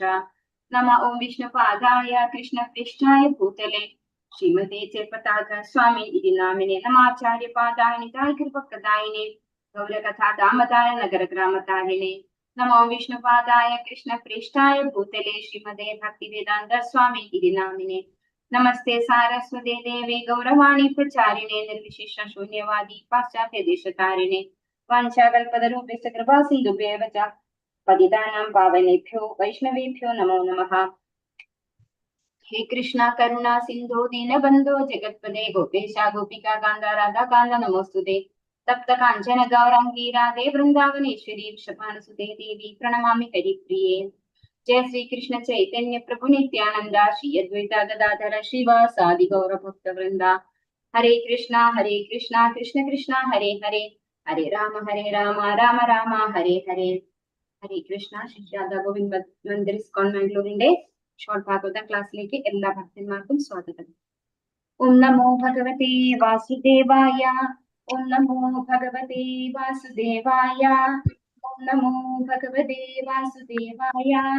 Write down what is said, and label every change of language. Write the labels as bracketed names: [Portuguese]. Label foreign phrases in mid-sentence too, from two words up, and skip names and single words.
[Sanskrit] നമ ഓം വിഷ്ണുപാദായ കൃഷ്ണപൃഷ്ഠായ ഭൂതലേ ശ്രീമതേ ചൈതന്യ സ്വാമി ഇതി നാമിനെ നമാചാര്യപാദായ കൃപപ്രദായിനെ ഗൗരകഥാ ദാമദായ നഗരഗ്രാമതാരിണേ. നമോ വിഷ്ണുപാദായ കൃഷ്ണപൃഷ്ഠായ ഭൂതലേ ശ്രീമതേ ഭക്തിവേദാന്ത സ്വാമി ഇതി നാമിനെ. നമസ്തേ സാരസ്വതേ ദേവേ ഗൗരവാണി പ്രചാരിണേ നിർവിശേഷ ശൂന്യവാദി പാശ്ചാത്യ ദേശതാരിണേ. വാഞ്ചാകൽപതരൂപേണ കൃപാ സിന്ധുഭ്യേവ ച പതിതാനാം പാവനേഭ്യോ വൈഷ്ണവേഭ്യോ നമോ നമഃ. ഹേ കൃഷ്ണ കരുണാ സിന്ധോ ദീനബന്ധോ ജഗത്പദേ ഗോപേശ ഗോപികാ കാന്ത രാധാ കാന്ത നമോസ്തുതേ. തപ്ത കാഞ്ചന ഗൗരാംഗീ രാധേ വൃന്ദാവനേശ്വരി വൃഷഭാനുസുതേ ദേവി പ്രണമാമി ഹരിപ്രിയേ. जय श्री कृष्ण चैतन्य प्रभु नित्यानंद श्री अद्वैत गदाधर श्रीवासादि गौर भक्त वृंदा. हरे कृष्णा कृष्ण कृष्ण हरे हरे हरे राम राम राम हरे हरे. ഹരേ കൃഷ്ണ. [Malayalam] ശിഷ്യാദ ഗോവിന്ദ് മന്ദിർ ഇസ്കോൺ മാംഗ്ലൂരിന്റെ ഷോർട്ട് ഭാഗവത ക്ലാസ്സിലേക്ക് എല്ലാ ഭക്തന്മാർക്കും സ്വാഗതം. [Sanskrit] ഓം നമോ ഭഗവതേ വാസുദേവായ. ഓം നമോ ഭഗവതേ വാസുദേവായ. ഓം നമോ ഭഗവതേ വാസുദേവായ.